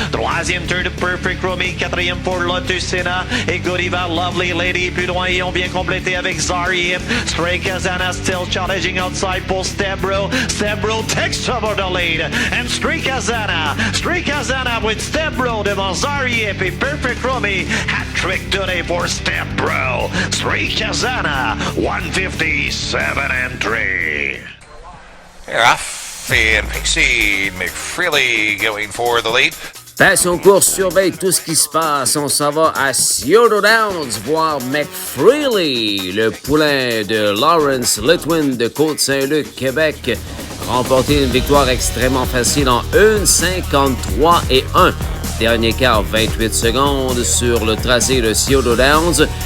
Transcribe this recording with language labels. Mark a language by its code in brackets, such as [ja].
[fr] Troisième tour de Perfect Rummy, quatrième pour Lotus Sena et Godiva, Lovely Lady. Plus loin, ils ont bien complété avec Zar et Hip. [en] Stray Kazana still challenging outside pour Stebro. Stebro takes over the lead. [fr] And Stray Kazana with Stebro devant Zar et Hip et Perfect Rummy. [en] Hat-trick today for Stebro. Stray Kazana, 157 and 3. Off in Pixie, McFreely going for the lead. [fr] Passion Course surveille tout ce qui se passe. On s'en va à Scioto Downs voir McFreely, le poulain de Lawrence Litwin de Côte-Saint-Luc, Québec, remporter une victoire extrêmement facile en 1,53 et 1. Dernier quart, 28 secondes sur le tracé de Scioto Downs.